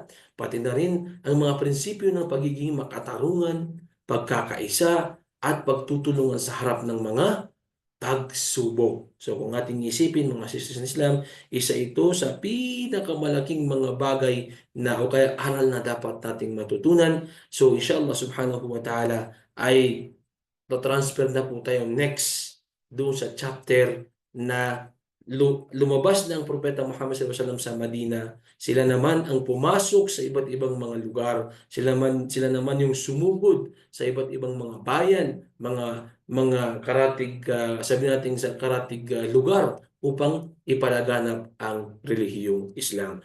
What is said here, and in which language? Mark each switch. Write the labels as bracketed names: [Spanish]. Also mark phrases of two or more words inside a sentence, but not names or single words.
[Filipino] Pati na rin ang mga prinsipyo ng pagiging makatarungan, pagkakaisa, at pagtutulungan sa harap ng mga tagsubok. So kung ating isipin, mga sisters ng Islam, isa ito sa pinakamalaking mga bagay na o kaya aral na dapat nating matutunan. So [Arabic] إن شاء الله سبحانه وتعالى [Filipino] ay transfer na po tayo next doon sa chapter na lumabas na ang Propeta Muhammad [Arabic] صلى الله عليه وسلم [Filipino] sa Madina. Sila naman ang pumasok sa iba't ibang mga lugar. Sila naman yung sumugod sa iba't ibang mga bayan, mga karatig, sabi natin sa karatig lugar upang ipalaganap ang relihiyong Islam.